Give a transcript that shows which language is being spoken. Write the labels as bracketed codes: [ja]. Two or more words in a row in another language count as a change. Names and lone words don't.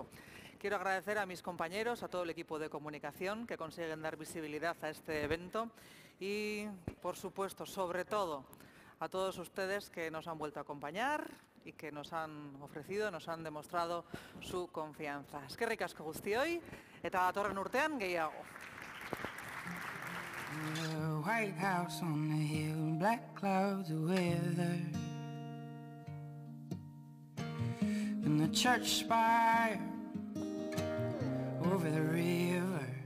[es] Quiero agradecer a mis compañeros, a todo el equipo de comunicación que consiguen dar visibilidad a este evento y, por supuesto, sobre todo, a todos ustedes que nos han vuelto a acompañar y que nos han ofrecido, nos han demostrado su confianza. [eu] Eskerrik asko guztioi eta datorren urtean gehiago. [en] The White House on the hill, black clouds of weather, and the church spire over the river.